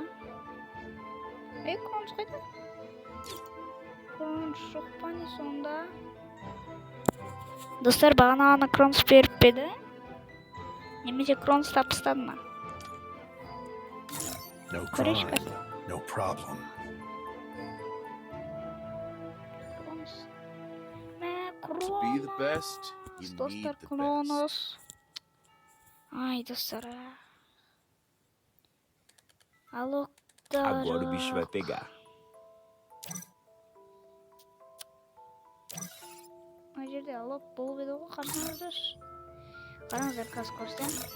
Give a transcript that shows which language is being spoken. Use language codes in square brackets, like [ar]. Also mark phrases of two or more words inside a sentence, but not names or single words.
[kk] Кронос қайда? Кронос жоқ па не сонда? Достар, бағана ғана Кронос беріп педі? Немесе Кронос тапыстады ма? [en] No [kk] Көрейік [en] crime, no problem. [kk] Кронос. [en] Be the best, you need [kk] Достар, [en] the best. [kk] Кронос. Ай, достар. Алоктар. [pt] Agora o bicho vai pegar. [kk] Мына жерде алок болып еді ғой, қарсаңыздар. Қараңыздар, қазір көрсем.